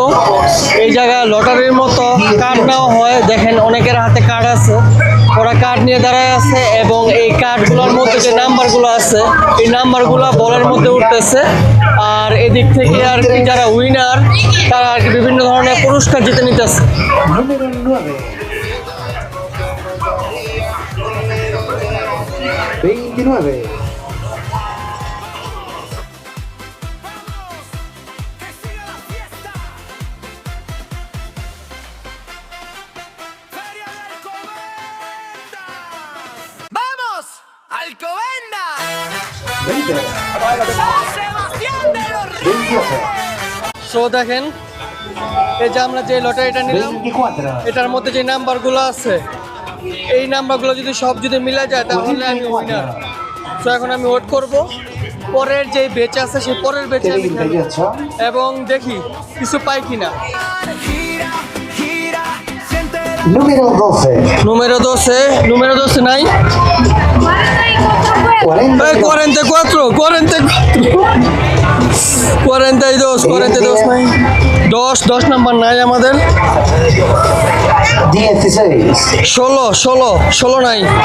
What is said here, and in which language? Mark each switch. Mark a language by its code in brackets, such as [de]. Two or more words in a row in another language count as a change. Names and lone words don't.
[bn] এই জায়গায় লটারির মতো কার্ড নেওয়া হয়। দেখেন অনেকের হাতে কার্ড আছে, ওরা কার্ড নিয়ে দাঁড়ায় আছে এবং এই কার্ডগুলোর মধ্যে যে নাম্বারগুলো আছে এই নাম্বারগুলো বলের মধ্যে উঠতেছে। আর এদিক থেকে আর কি যারা উইনার তারা আর কি বিভিন্ন ধরনের পুরস্কার জিতে নিতেছে। [es] Número 9. 29. Que siga la fiesta. Feria de Alcobendas. ¡Vamos! ¡Alcobendas! 20. ¡San Sebastián de los Reyes! 28. [bn] সো দেখেন এই যে আমরা যে লটারিটা নিলাম 24. এটার মধ্যে যে নাম্বারগুলো আছে এই নাম্বারগুলো যদি মিলে যায় তাহলে আমি উইনার। সো এখন আমি ওয়েট করব পরের যে বেচ আছে সেই পরের বেচে আমি খেলবো 38. এবং দেখি কিছু পাই কিনা। [es] Gira, gira, siente el Número 12. [bn] número 12 নাই? 44. 42 নাই? 10 নাম্বার নাই আমাদের। 16. 16 নাই?